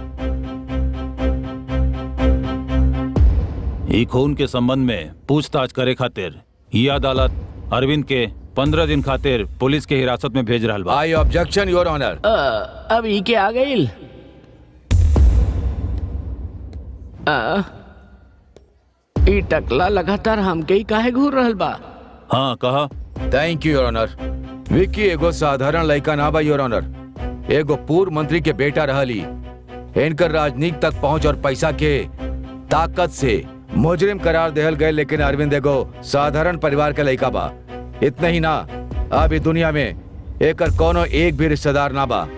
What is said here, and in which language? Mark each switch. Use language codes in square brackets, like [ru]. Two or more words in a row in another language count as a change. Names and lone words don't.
[bho] ई खून के संबंध में पूछताछ करे खातिर ये अदालत अरविंद के 15 दिन खातिर पुलिस के हिरासत में भेज रहल बा। [en] I objection your honour. [bho] अब ई के आ गई। ई टकला लगातार हमके ही काहे घूर रहल बा? हाँ कहा। [en] Thank you your honour. [bho] विक्की एगो साधारण लड़का ना बा [en] your honour, [bho] एगो पूर्व मंत्री के बेटा रहली। इनकर राजनीति तक पहुंच और पैसा के ताकत से मुजरिम करार देहल गए, लेकिन अरविंद एगो साधारण परिवार के लड़का बा। इतना ही ना, अभी दुनिया में एकर कोनो एक भी रिश्तेदार ना बा।